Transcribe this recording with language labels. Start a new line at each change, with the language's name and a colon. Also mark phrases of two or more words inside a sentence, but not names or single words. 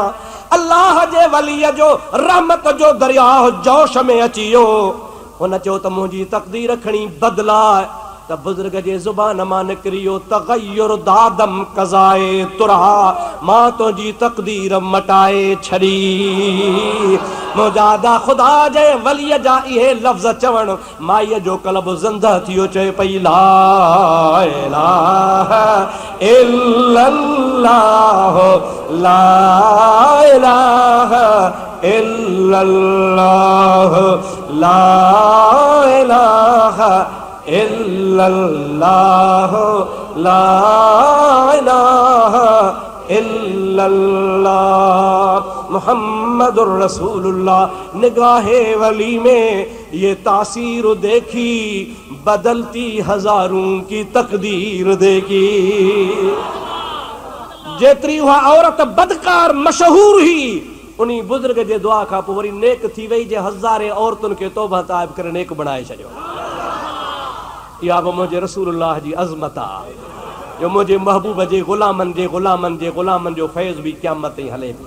Sindhi: अल्लाह जे वलीअ जो रहमत जो दरिया जोश में अची वियो हुन चयो त मुंहिंजी तक़दीर खणी बदिलाए त बुज़ुर्ग जे ज़ुबान मां निकिरियो
Persian: تغییر دادم قضای ترا
Sindhi: मां तुंहिंजी तक़दीर मटाए छॾी मुंहिंजा ख़ुदा जे वलीअ जा इहे लफ़्ज़ चवण माईअ जो क़ल्ब ज़िंदा थियो चए पई
Arabic: لا إله إلا الله لا إله إلا الله لا إله إلا الله لا إله إلا الله محمد رسول الله
Urdu: نگاہِ ولی میں یہ تاثیر دیکھی بدلتی ہزاروں کی تقدیر دیکھی
Sindhi: जेतरी उहा औरत बदकार मशहूर ही उन्हीं बुजुर्ग जे दुआ खां पोइ वरी नेक थी वई जे हज़ारे औरतुनि खे तौबा ताइब करे नेक बणाए छॾियो। इहा बि मुंहिंजे रसूलुल्लाह जी अज़मत आहे जो मुंहिंजे महबूब जे ग़ुलामनि जो फैज़ बि क़यामत ताईं हले पियो।